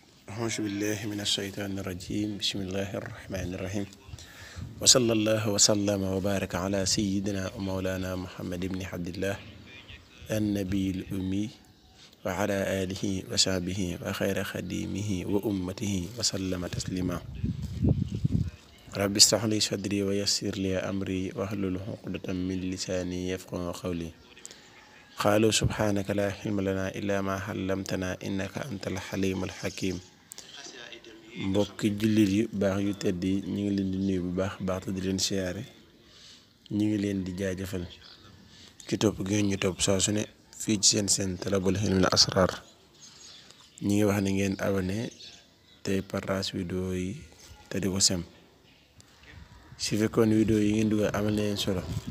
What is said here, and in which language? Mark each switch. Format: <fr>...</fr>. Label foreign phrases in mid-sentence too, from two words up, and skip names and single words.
<ar>أعوذ بالله من الشيطان الرجيم بسم الله الرحمن الرحيم وصلى الله وسلم وبارك على سيدنا ومولانا محمد بن عبد الله النبي الأمي وعلى آله وصحبه وخير خديمه وأمته وسلم تسليما رب اشرح لي صدري ويسر لي أمري واحلل عقدة من لساني يفقهوا قولي قالوا سبحانك لا علم لنا إلا ما علمتنا إنك أنت الحليم الحكيم</ar> <wo>mbokki jullit yu baax yu tedd yi ñu ngi leen di nuyu bu baax te di leen siyaare ñu ngi leen di jaajëfal ci topp gi ñu topp saa su ne fii ci seen Talabul Hilmil Asrar ñi ngi wax ne ngeen abonné tey partage vidéo yi te di ko sem su fekkoon vidéo yi ngeen dugal amal na leen solo</wo>